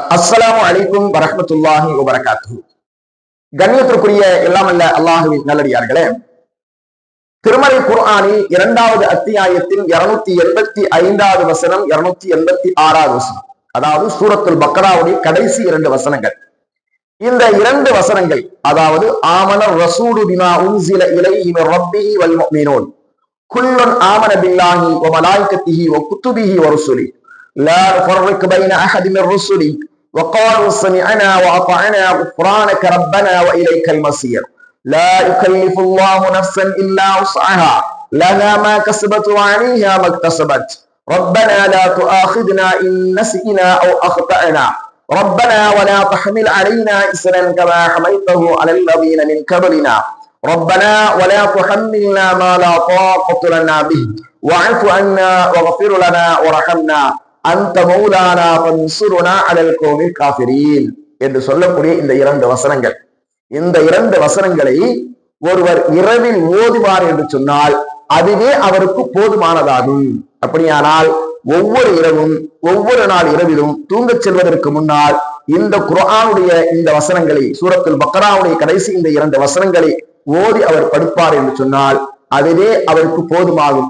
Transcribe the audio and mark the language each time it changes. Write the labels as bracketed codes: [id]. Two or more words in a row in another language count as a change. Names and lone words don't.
[ar] السلام عليكم ورحمة الله وبركاته. [ta] கண்ணியத்திற்குரிய எல்லாம் அல்ல அல்லாஹுவின் நல்லடியார்களே, திருமறை குர்ஆனில் 2வது அத்தியாயத்தின் 285வது வசனம், 286வது வசனம், அதாவது சூரத்துல் பக்ராவுடைய கடைசி 2 வசனங்கள். இந்த 2 வசனங்கள், அதாவது [ar] آمن الرسول بما أنزل إليه من ربه والمؤمنون كل آمن بالله وملائكته وكتبه ورسله لا نفرق بين أحد من رسله وقالوا سمعنا وأطعنا غفرانك ربنا وإليك المصير لا يكلف الله نفسا إلا وسعها لها ما كسبت وعليها ما اكتسبت ربنا لا تؤاخذنا إن نسينا أو أخطأنا ربنا ولا تحمل علينا إصرا كما حملته على الذين من قبلنا ربنا ولا تحملنا ما لا طاقة لنا به واعف عنا واغفر لنا وارحمنا أنت مولانا فانصرنا على القوم الكافرين [ta] என்று சொல்லக்கூடிய இந்த 2 வசனங்கள், இந்த 2 வசனங்களை ஒருவர் இரவில் ஓதுவார் என்று சொன்னால் அதுவே அவருக்கு போதுமானதாகும். அப்படியானால் ஒவ்வொரு இரவும் ஒவ்வொரு நாள் இரவிலும் தூங்கச் செல்வதற்கு முன்னால் இந்த குர்ஆனுடைய இந்த வசனங்களை, சூரத்துல் பக்ராவுடைய கடைசி இந்த 2 வசனங்களை ஓதி அவர் படுப்பார் என்று சொன்னால் அதுவே அவருக்கு போதுமாகும்.